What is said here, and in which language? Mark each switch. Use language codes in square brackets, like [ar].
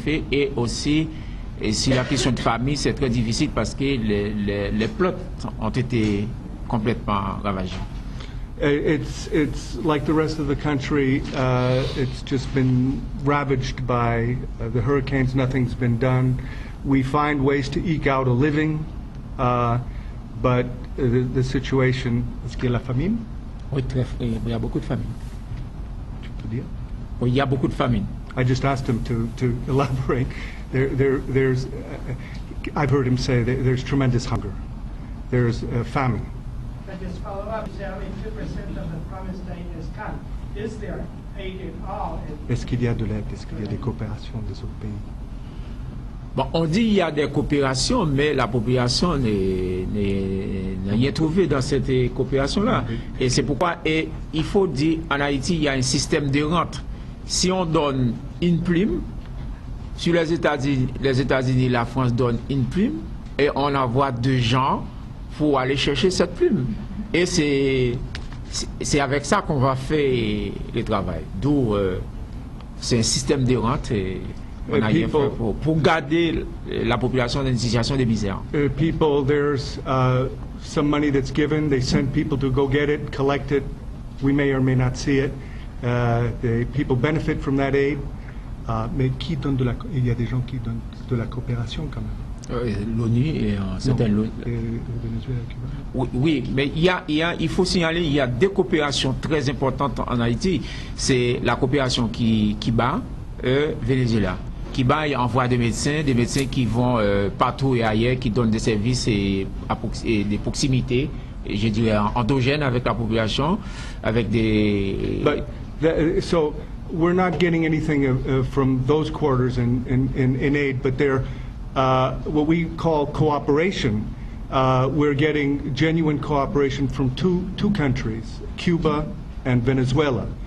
[fr] Et aussi, sur la question de famille, c'est très difficile parce que les plots ont été complètement ravagés. [en] It's like the rest of the country. It's just been ravaged by the hurricanes. Nothing's been done. We find ways to eke out a living, but the situation. [fr] Est-ce qu'il y a la famine? Oui, il y a beaucoup de famine. Tu peux dire? Oui, il y a beaucoup de famine. [en] I just asked him to elaborate. There's, I've heard him say there's tremendous hunger. There's famine. But just follow up, you say only 2% of the promised aid is come. Is there aid at all? [fr] Est-ce qu'il y a de l'aide? Est-ce qu'il y a des coopérations des autres pays? Bon, on dit qu'il y a des coopérations, mais la population n'a rien trouvé dans cette coopération-là. Et c'est pourquoi il faut dire, en Haïti, il y a un système de rente. Si on donne une prime, sur les États-Unis, la France donne une prime, et on envoie des gens pour aller chercher cette prime. Et c'est avec ça qu'on va faire le travail. D'où c'est un système de rente. Et on a rien fait pour garder la population dans une situation de misère. [en] People, there's some money that's given. They send people to go get it, collect it. We may or may not see it. The people benefit from that aid. [fr] Mais qui donne il y a des gens qui donnent de la coopération quand même. L'ONU et certains l'ONU. Venezuela, Cuba. Oui, mais il faut signaler il y a deux coopérations très importantes en Haïti. C'est la coopération Cuba, Venezuela. Cuba envoie des médecins qui vont partout et ailleurs, qui donnent des services et des proximités, je dirais endogènes avec la population, avec des... [en] So we're not getting anything from those quarters in aid, but they're what we call cooperation. We're getting genuine cooperation from two countries, Cuba and Venezuela.